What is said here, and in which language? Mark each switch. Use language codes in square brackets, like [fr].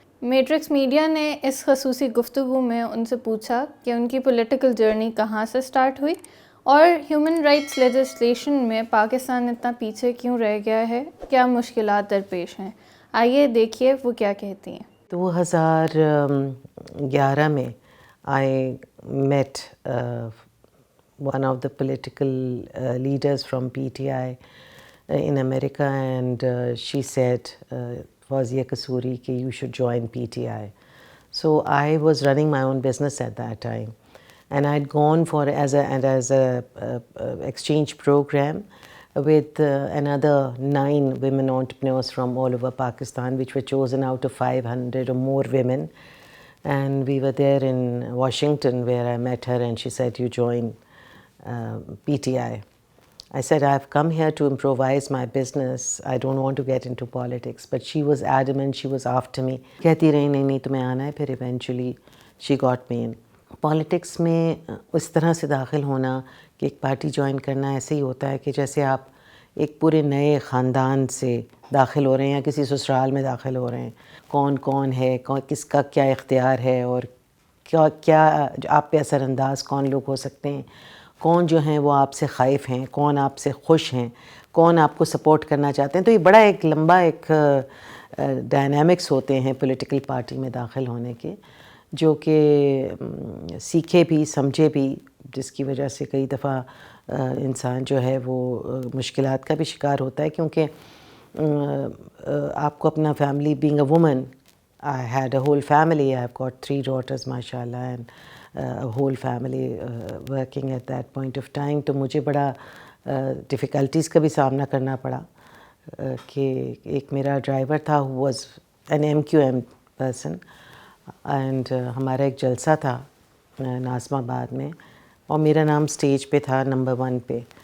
[ur] Matrix media نے اس خصوصی گفتگو میں ان سے پوچھا کہ ان کی پولیٹیکل جرنی کہاں سے سٹارٹ ہوئی اور ہیومن رائٹس لیجسلیشن میں پاکستان اتنا پیچھے کیوں رہ گیا ہے، کیا مشکلات درپیش ہیں. آئیے دیکھیے وہ کیا کہتی ہیں. 2011 میں [en] I met one of the political leaders from PTI in America, and she said, Fawzia Kasoori, [ur] कि [en] you should join PTI. So I was running my own business at that time, and I'd gone for as a exchange program with another 9 women entrepreneurs from all over Pakistan, which were chosen out of 500 or more women. And we were there in Washington where I met her, and she said, you join PTI. I said, I've come here to improvise my business. I don't want to get into politics. But she was adamant, she was after me. [ur] کہتی رہی نہیں تمہیں آنا ہے. پھر [en] eventually she got me in. [ur] Politics میں اس طرح سے داخل ہونا کہ ایک پارٹی جوائن کرنا ایسے ہی ہوتا ہے کہ جیسے آپ ایک پورے نئے خاندان سے داخل ہو رہے ہیں یا کسی سسرال میں داخل ہو رہے ہیں. کون ہے، کس کا کیا اختیار ہے، اور کیا آپ پہ اثر انداز کون لوگ ہو سکتے ہیں، کون جو ہیں وہ آپ سے خائف ہیں، کون آپ سے خوش ہیں، کون آپ کو سپورٹ کرنا چاہتے ہیں. تو یہ بڑا ایک لمبا ایک ڈائنامکس ہوتے ہیں پولیٹیکل پارٹی میں داخل ہونے کے، جو کہ سیکھے بھی سمجھے بھی، جس کی وجہ سے کئی دفعہ انسان جو ہے وہ مشکلات کا بھی شکار ہوتا ہے. کیونکہ آپ کو اپنا family [en] Being a woman, I had a whole family. I've got 3 daughters mashallah, and a whole family working at that point of time. [ur] تو مجھے بڑا ڈیفیکلٹیز کا بھی سامنا کرنا پڑا کہ ایک میرا ڈرائیور تھا [en] who was an MQM person, and [ur] ہمارا ایک جلسہ تھا ناظم آباد میں، اور میرا نام سٹیج پہ تھا نمبر 1 پہ.